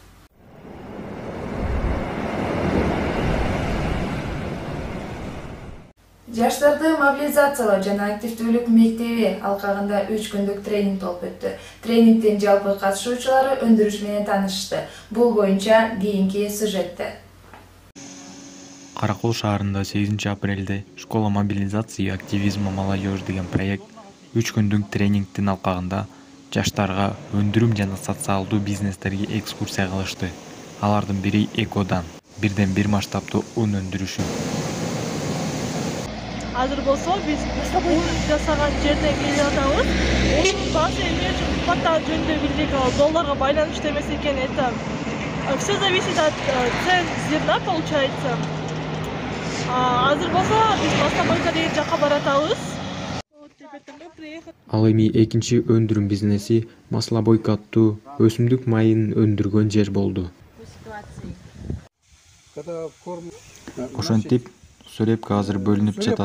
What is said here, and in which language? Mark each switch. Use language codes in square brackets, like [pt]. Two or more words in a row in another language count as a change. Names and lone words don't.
[ky] Жаштарды мобилизациялоо жана активдүүлүк мектеби алкагында 3 күндүк тренинг болуп өттү. Тренингдин жалпы катышуучулары өндүрүш менен таанышты. Бул боюнча кийинки сюжетте. Каракол шаарында 8 апрелде «Школа мобилизации и активизма молодежи» деген проект 3 күндүк тренингдин алкагында жаштарга өндүрүм жана социалдуу бизнестерге экскурсия кылышты. Алардын бири Экодан, бирден бир масштабтуу ун өндүрүшү. Азыр болсо биз ун жасаган жерден келип атабыз. Унун баасы эмне үчүн кымбаттагы жөнүндө билдик. Долларга байланыштуу эмес экен. [ru] Это все зависит от цен зерна, получается. [ky] Азыр болсо биз Маслобойка деген жакка баратабыз. Ал эми экинчи өндүрүм бизнеси Маслобойка аттуу өсүмдүк майын өндүргөн жер болду. Ошентип сүрепка азыр бөлүнүп жатат.